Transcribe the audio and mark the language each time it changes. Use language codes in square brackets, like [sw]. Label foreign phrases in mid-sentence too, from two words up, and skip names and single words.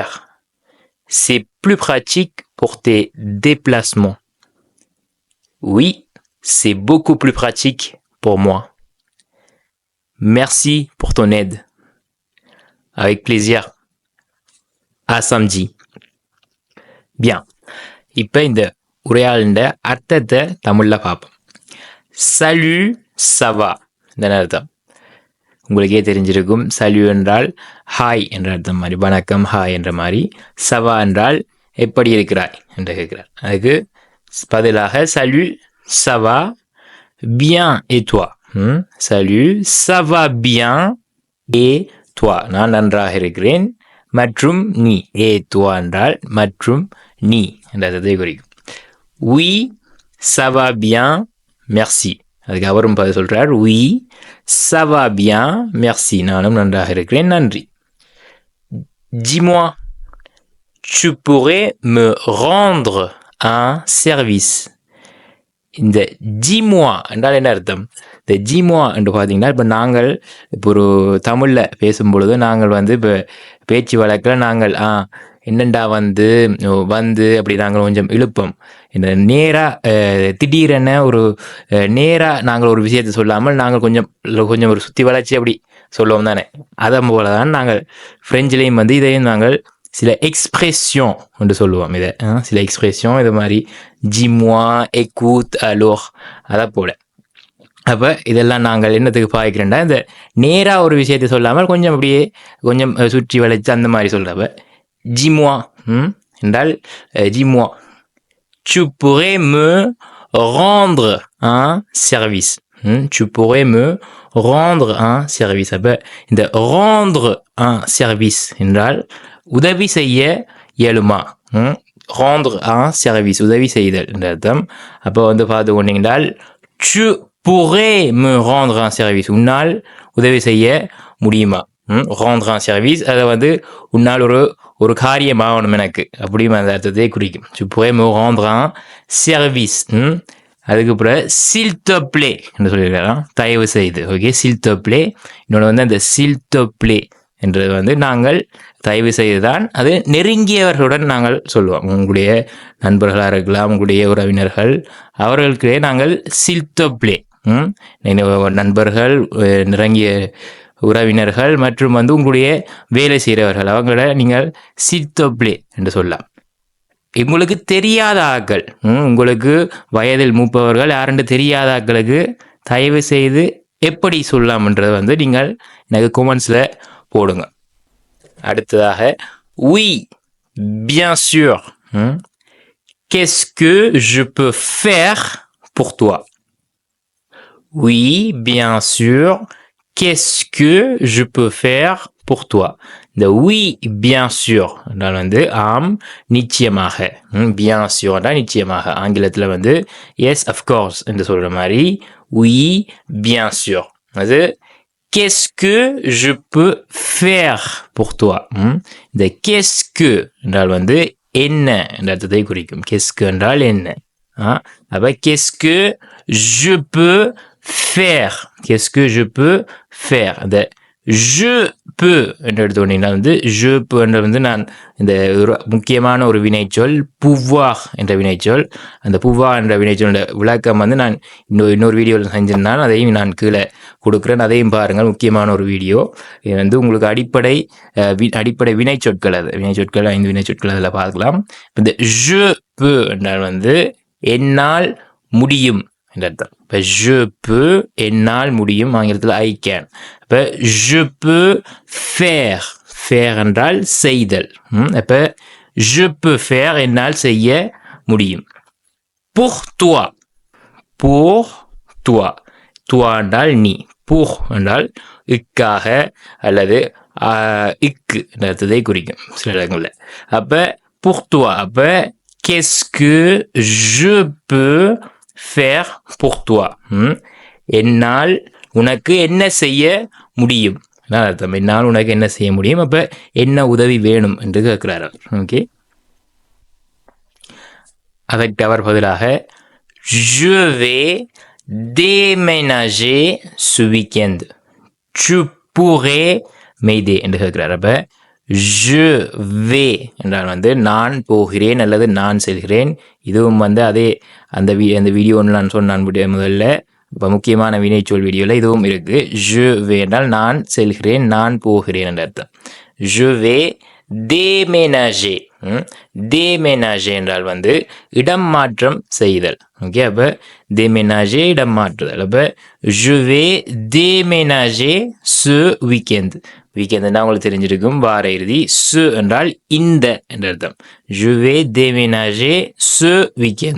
[fr] C'est plus pratique pour tes déplacements. Oui, c'est beaucoup plus pratique pour moi. Merci pour ton aide. Avec plaisir. À samedi. Bien. [ta] இப்போ இந்த உரையாடலின் அர்த்தத்தை தமிழில் பார்ப்போம். [fr] salut ça va [ta] இந்த அர்த்தம் உங்களுக்கே தெரிஞ்சிருக்கும். சலு என்றால் ஹாய் என்ற அர்த்தம் மாதிரி, வணக்கம் ஹாய் என்ற மாதிரி. சவா என்றால் எப்படி இருக்கிறாய் என்று கேட்கிறார். அதுக்கு பதிலாக [fr] salut ça va bien et toi. salut ça va bien et toi [ta] நான் நன்றாக இருக்கிறேன் மற்றும் நீ. [fr] et toi [ta] என்றால் மற்றும் நீ என்ற அர்த்தத்தை குறிக்கும். [fr] Oui, ça va bien, merci. [ta] அதுக்கு அவரும் பதில் சொல்றார். [fr] Oui, ça va bien, merci. [ta] நானும் நன்றாக இருக்கிறேன், நன்றி. [fr] Dis-moi, tu pourrais me rendre un service. [ta] இந்த dis-moi என்றால் என்ன அர்த்தம்? இந்த dis-moi என்று பார்த்தீங்கன்னா, இப்போ நாங்கள் இப்போ ஒரு தமிழில் பேசும்பொழுது நாங்கள் வந்து இப்போ பேச்சு வழக்கில் நாங்கள் என்னண்டா வந்து அப்படி நாங்கள் கொஞ்சம் இழுப்போம். இந்த நேராக திடீரென ஒரு நேராக நாங்கள் ஒரு விஷயத்தை சொல்லாமல் நாங்கள் கொஞ்சம் ஒரு சுற்றி வளர்ச்சி அப்படி சொல்லுவோம் தானே. அதை போல தான் நாங்கள் ஃப்ரெஞ்சிலையும் வந்து இதையும் நாங்கள் சில எக்ஸ்பிரஷன் என்று சொல்லுவோம். இதை சில எக்ஸ்பிரஷன் இது மாதிரி ஜிம்வா [fr] écoute alors [ta] அதை போல. அப்போ இதெல்லாம் நாங்கள் என்னத்துக்கு பாய்க்கிறேன்டா, இந்த நேராக ஒரு விஷயத்தை சொல்லாமல் கொஞ்சம் அப்படியே கொஞ்சம் சுற்றி வளைச்சு அந்த மாதிரி சொல்கிறப்ப dis-moi என்றால் [fr] dis-moi, tu pourrais me rendre un service. Tu pourrais me rendre un service. [ta] அப்போ இந்த [fr] rendre un service [ta] என்றால் உதவி செய்ய இயலுமா. [fr] rendre un service [ta] உதவி செய்தல் என்ற அர்த்தம். அப்போ வந்து பார்த்து கொண்டீங்கன்றால் [fr] tu pourrais me rendre un service [ta] உன்னால் உதவி செய்ய முடியுமா. [fr] rendre un service [ta] அதை வந்து உன்னால் ஒரு காரியம் ஆகணும் எனக்கு அப்படியும் அந்த அர்த்தத்தை குறிக்கும். [fr] tu pourrais me rendre un service. [ta] அதுக்கு பிறகு [fr] s'il te plaît [ta] என்று சொல்லியிருக்கலாம், தயவு செய்து. ஓகே, [fr] s'il te plaît. [ta] இன்னொன்று வந்து அந்த [fr] s'il te plaît [ta] என்றது வந்து நாங்கள் தயவு செய்து தான் அது நெருங்கியவர்களுடன் நாங்கள் சொல்லுவோம். உங்களுடைய நண்பர்களாக இருக்கலாம், உங்களுடைய உறவினர்கள், அவர்களுக்கே நாங்கள் [fr] s'il te plaît. [ta] நண்பர்கள், நெருங்கிய உறவினர்கள் மற்றும் வந்து உங்களுடைய வேலை செய்கிறவர்கள் அவங்கள நீங்கள் [fr] s'il te plaît [ta] என்று சொல்லலாம். உங்களுக்கு தெரியாத ஆட்கள், உங்களுக்கு வயதில் மூப்பவர்கள் யாருன்னு தெரியாத ஆட்களுக்கு தயவு செய்து எப்படி சொல்லலாம்ன்றது வந்து நீங்கள் எனக்கு கமெண்ட்ஸில் போடுங்க. [fr] அடுத்ததாக oui, bien sûr. Qu'est-ce que je peux faire pour toi? Oui, bien sûr. Qu'est-ce que je peux faire pour toi? [ta] இந்த [fr] oui, bien sûr [ta] என்றால் வந்து ஆம் நிச்சயமாக. [fr] bien sûr [ta] என்றால் நிச்சயமாக. ஆங்கிலத்தில் வந்து [en] yes, of course [ta] என்று சொல்கிற மாதிரி [fr] oui, bien sûr. அது qu'est-ce que je peux faire pour toi? [ta] இந்த [fr] qu'est-ce que [ta] என்றால் வந்து என்ன என்ற அர்த்தத்தை குறிக்கும். [fr] qu'est-ce que [ta] என்றால் என்ன? அப்ப [fr] qu'est-ce que je peux faire? qu'est-ce que je peux faire? [ta] அந்த [fr] je peux [ta] என்று எடுத்துக்கொண்டீங்கன்னா வந்து [fr] je peux [ta] என்ற வந்து நான் இந்த முக்கியமான ஒரு வினைச்சொல் pouvoir என்ற வினைச்சொல். அந்த pouvoir என்ற வினைச்சொல் விளக்கம் வந்து நான் இன்னொரு வீடியோவில் செஞ்சிருந்தேன். அதையும் நான் கீழே கொடுக்குறேன். அதையும் பாருங்கள். முக்கியமான ஒரு வீடியோ. இது வந்து உங்களுக்கு அடிப்படை வினைச்சொற்கள். அது வினைச்சொற்கள் 5 வினைச்சொற்கள் அதில் பார்க்கலாம். இந்த [fr] je peux [ta] என்றால் வந்து என்னால் முடியும் என்ற அர்த்தம். இப்போ [fr] je peux [ta] என்னால் முடியும், ஆங்கிலத்தில் [en] I can. [ta] இப்போ [fr] je peux faire [ta] என்றால் செய்தல். அப்போ [fr] je peux faire [ta] என்னால் செய்ய முடியும். [fr] pour toi [ta] என்றால் நீ, pour என்றால் இக்காக அல்லது இக்கு என்ற அர்த்தத்தை குறிக்கும் சில இடங்களில். [fr] அப்போ pour toi, அப்போ qu'est-ce que je peux faire pour toi? [ta] என்னால் உனக்கு என்ன செய்ய முடியும் அர்த்தம். என்னால் உனக்கு என்ன செய்ய முடியும், அப்ப என்ன உதவி வேணும் என்று கேட்கிறார். ஓகே, அதற்கு அவர் பதிலாக [fr] je vais déménager ce week-end, tu pourrais m'aider [ta] என்று கேட்கிறார். அப்ப [fr] je vais [ta] என்றால் வந்து நான் போகிறேன் அல்லது நான் செல்கிறேன். இதுவும் வந்து அதே அந்த வீடியோ நான் சொன்னான் முதல்ல. இப்போ முக்கியமான வினைச்சொல் வீடியோவில் இதுவும் இருக்கு. [fr] je vais [ta] என்றால் நான் செல்கிறேன், நான் போகிறேன் என்ற அர்த்தம். [fr] je vais déménager. déménager [ta] என்றால் வந்து இடம் மாற்றம் செய்தல். ஓகே, அப்போ [fr] déménager [ta] இடம் மாற்றுதல். அப்போ [fr] je vais déménager ce week-end. [ta] வீக்கெண்ட்னா உங்களுக்கு தெரிஞ்சிருக்கும், வார இறுதி. ce என்றால் இந்த என்ற அர்த்தம். [fr] je vais déménager ce week-end.